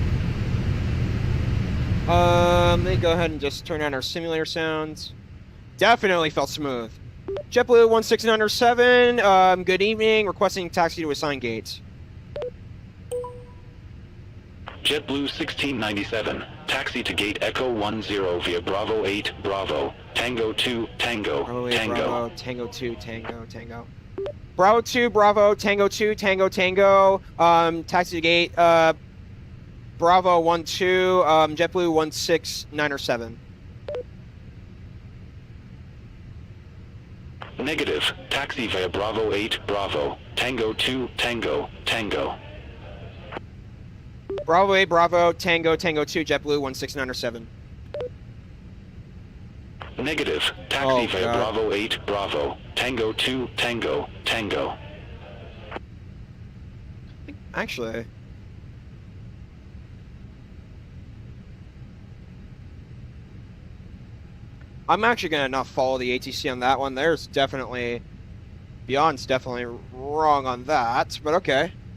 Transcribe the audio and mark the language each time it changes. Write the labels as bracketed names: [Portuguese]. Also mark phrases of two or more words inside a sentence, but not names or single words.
[English] Let me go ahead and just turn on our simulator sounds. Definitely felt smooth. JetBlue 1697, good evening. Requesting taxi to assigned gates. JetBlue 1697, taxi to gate Echo 10 via Bravo 8, Bravo, Tango 2, Tango, Bravo 8, Tango. Bravo, Tango 2, Tango. Bravo 2, Bravo, Tango 2, Tango. Taxi to gate, Bravo 12, JetBlue 1697. Negative, taxi via Bravo 8, Bravo, Tango 2, Tango, Tango. Bravo 8, Bravo, Tango 2, JetBlue 1697. Negative, taxi via Bravo 8, Bravo, Tango 2, Tango, Tango. Actually, I'm actually gonna not follow the ATC on that one. There's definitely, Beyond's definitely wrong on that, but okay.